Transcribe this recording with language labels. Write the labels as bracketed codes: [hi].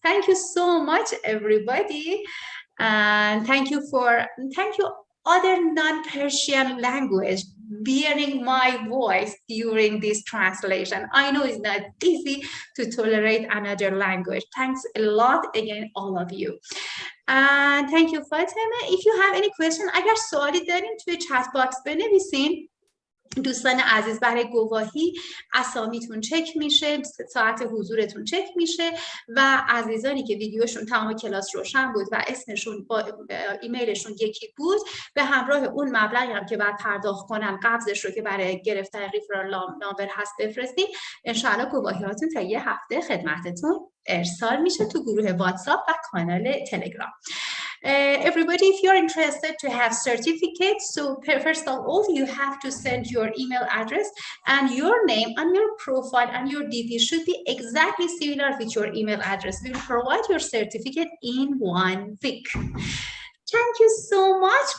[en] Thank you so much, everybody. And thank you other non-Persian language bearing my voice during this translation. I know it's not easy to tolerate another language. Thanks a lot again, all of you. And thank you, Fatemeh. If you have any question, [fa] اگر سوالی دارین توی چت باکس بنویسین. دوستان عزیز، برای گواهی اسامیتون چک میشه، ساعت حضورتون چک میشه و عزیزانی که ویدیوشون تمام کلاس روشن بود و اسمشون با ایمیلشون یکی بود، به همراه اون مبلغی هم که بعد پرداخت کنن قبضش رو که برای گرفتن ریفرال نامبر هست بفرستین، انشاءالله گواهیاتون تا یه هفته خدمتتون ارسال میشه تو گروه واتساپ و کانال تلگرام. [en] Everybody, if you're interested to have certificates, so first of all, you have to send your email address and your name and your profile and your DP should be exactly similar with your email address. We will provide your certificate in 1 week. Thank you so much.